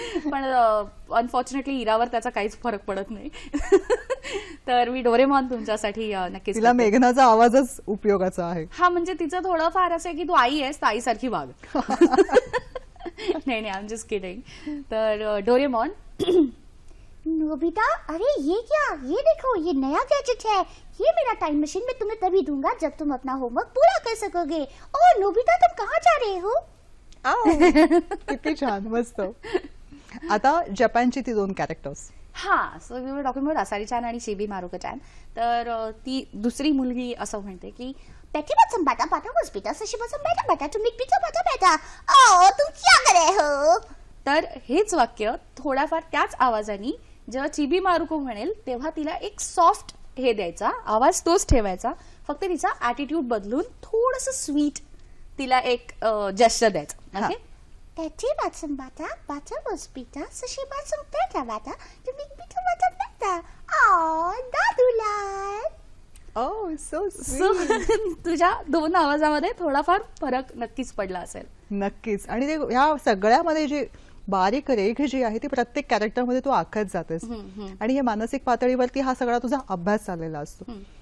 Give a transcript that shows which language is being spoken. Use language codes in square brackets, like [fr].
[mr] पण अनफॉर्च्युनेटली इरावर त्याचा काहीच फरक पडत नाही. तर मी डोरेमॉन तुमच्यासाठी नक्कीच. तिला मेघनाचा आवाजच उपयोगाचा आहे. हा, म्हणजे तिचं थोडं फार असं की तू आई आहेस तर आईसारखी वाग. [hi] नहीं नहीं, [en] I am just kidding. [mr] तर डोरेमॉन. [hi] नोबिता, अरे ये क्या, ये देखो ये नया गैजेट है. ये मेरा टाइम मशीन मैं तुम्हें तभी दूंगा जब तुम अपना होमवर्क पूरा कर सकोगे. और नोबिता, तुम कहाँ जा रहे हो? [mr] किती छान, मस्त. आता जपानची ती 2 कॅरेक्टर्स. हा, [en] so we are talking about [mr] असारी चॅन आणि चिबी मारुको चॅन. तर ती दुसरी मुलगी असं म्हणते की [hi] बैठी बच्चम बाटा बाटा बस बेटा सशी बच्चम बैठा बैठा तुम एक पीछे बैठा बैठा. ओ तुम क्या कर रहे हो? [mr] तर हेच वाक्य थोड्याफार त्याच आवाजाने जेव्हा चिबी मारुको म्हणेल तेव्हा तिला एक सॉफ्ट हे द्यायचा, आवाज तोच ठेवायचा, फक्त तिचा ऍटिट्यूड बदलून थोडंसं स्वीट तिला एक जेस्चर द्यायचं. [en] okay, [hi] बैठी बच्चम बाटा बाटा बस बेटा सशी बच्चम बैठा बैठा तुम एक पीछे बैठा बैठा. ओ दादूलाल. [mr] सो तुझ्या 2 आवाजामध्ये थोडाफार फरक नक्कीच पडला असेल. नक्कीच. आणि ते ह्या सगळ्यामध्ये जी बारीक रेख जी आहे ती प्रत्येक कॅरेक्टरमध्ये तू आखत जातेस आणि हे मानसिक पातळीवरती हा सगळा तुझा अभ्यास चाललेला असतो.